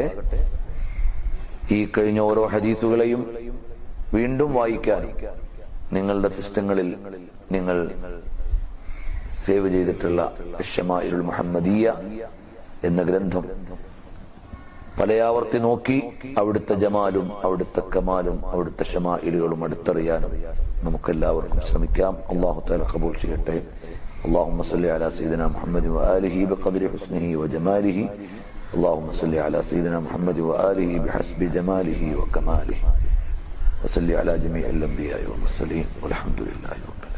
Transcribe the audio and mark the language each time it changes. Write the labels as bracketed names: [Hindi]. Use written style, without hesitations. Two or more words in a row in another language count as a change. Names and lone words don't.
[Malayalam] ഈ കഴിഞ്ഞ ഓരോ ഹദീസുകളെയും വീണ്ടും വായിക്കാനും നിങ്ങളുടെ സിസ്റ്റങ്ങളിൽ നിങ്ങൾ സേവ് ചെയ്തിട്ടുള്ള ശമാഇലുൽ മുഹമ്മദിയ്യ എന്ന ഗ്രന്ഥം പലയാവർത്തി നോക്കി അവിടുത്തെ ജമാലും അവിടുത്തെ കമാലും അവിടുത്തെ ശമാഇലുകളും അടുത്തറിയാനും നമുക്കെല്ലാവർക്കും ശ്രമിക്കാം. [Arabic] الله تعالى [Malayalam] ഖബൂൽ ചെയ്യട്ടെ. [Arabic] اللهم صل على سيدنا محمد وآله بقدر حسنه وجماله. اللهم صل على سيدنا محمد وآله بحسب جماله وكماله. وصل على جميع الأنبياء والمرسلين والحمد لله.